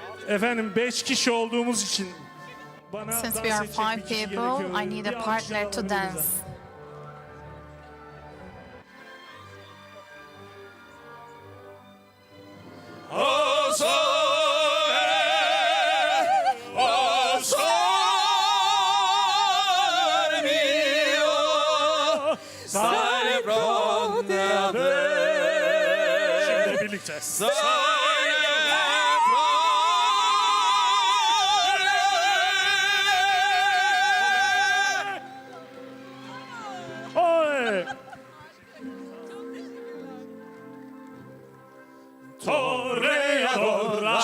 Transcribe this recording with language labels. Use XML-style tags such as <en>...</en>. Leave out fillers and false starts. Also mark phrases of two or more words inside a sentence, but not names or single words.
<tr>Efendim 5 kişi olduğumuz için bana</tr> <en>Since</en> <tr>dans</tr> <en>we are</en> <tr>edecek</tr> <en>5</en> <tr>bir kişi</tr> <en>people,</en> <tr>gerekiyor.</tr> <en>I need</en> <tr>Bir</tr> <en>a</en> <tr>alkış</tr> <en>partner</en> <tr>alalım</tr> <en>to</en> <tr>elimizden.</tr> <en>dance.</en> <it>O sole, o sole mio, sale pronte a te.</it> <tr>Şimdi birlikte. Oy! Toreador.</tr>